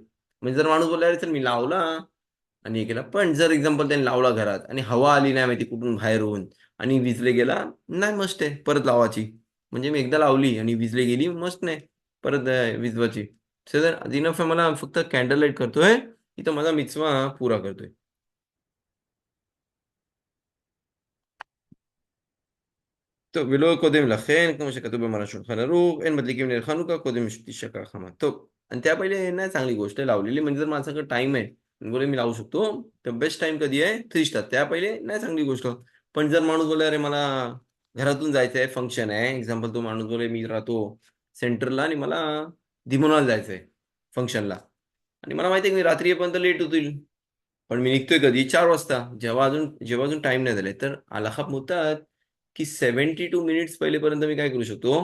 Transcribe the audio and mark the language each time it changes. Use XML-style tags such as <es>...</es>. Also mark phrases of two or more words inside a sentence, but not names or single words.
<mr>म्हणजे जर माणूस बोलला अरे चल मी लावला आणि हे केला, पण जर एक्झाम्पल त्यांनी लावला घरात आणि हवा आली नाही माहिती कुठून बाहेरून आणि विजले गेला, नाही मस्त आहे परत लावायची. म्हणजे मी एकदा लावली आणि विजली गेली, मस्त नाही परत विजवायची. सर इनफ आहे, मला फक्त कॅन्डल लाईट करतोय इथं माझा मिचवा पुरा करतोय.</mr> <he>טוב, ולא קודם לכן, כמו שכתוב במראה שולחן ערוך, אין מדליקים נר חנוכה קודם שתשקע החמה. טוב,</he> <mr>आणि त्या पहिले नाही चांगली गोष्ट आहे लावलेली. म्हणजे जर माझ्याकडे टाइम आहे बोले मी लावू शकतो, तर बेस्ट टाइम कधी आहे 3 स्टार. त्या पहिले नाही चांगली गोष्ट. पण जर माणूस बोले अरे मला घरातून जायचं आहे, फंक्शन आहे, एक्झाम्पल तो माणूस बोले मी राहतो सेंटरला आणि मला दिमोनाला जायचं आहे फंक्शनला, आणि मला माहिती आहे की मी रात्री येईपर्यंत लेट होतील, पण मी निघतोय कधी 4 वाजता, जेव्हा अजून टाइम नाही झाले, तर आलाखाप होतात की 72 मिनिट्स पहिलेपर्यंत मी काय करू शकतो.</mr>